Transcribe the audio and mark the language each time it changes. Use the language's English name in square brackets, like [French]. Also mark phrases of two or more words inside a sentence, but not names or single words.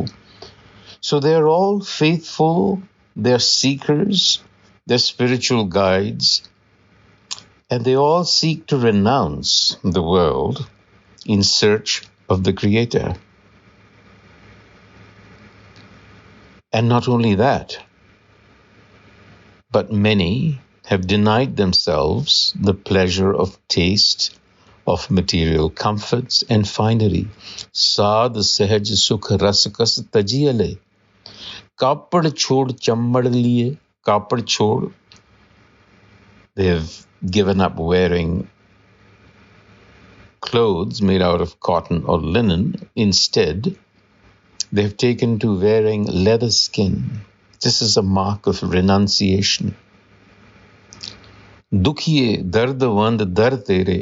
[English] So they're all faithful, they're seekers, they're spiritual guides, and they all seek to renounce the world in search of the Creator. And not only that, but many have denied themselves the pleasure of taste, of material comforts and finery. [Punjabi] ਸਾਦ ਸਹਜ ਸੁਖ ਰਸਕਸ ਤਜੀਅਲੇ. ਕਾਪੜ ਛੋਡ ਚੰਮੜ ਲੀਏ. ਕਾਪੜ ਛੋਡ. [English] They have given up wearing clothes made out of cotton or linen. Instead, they've taken to wearing leather skin. This is a mark of renunciation. [Punjabi] ਦੁਖੀਏ ਦਰਦ ਵੰਦ ਦਰ ਤੇਰੇ.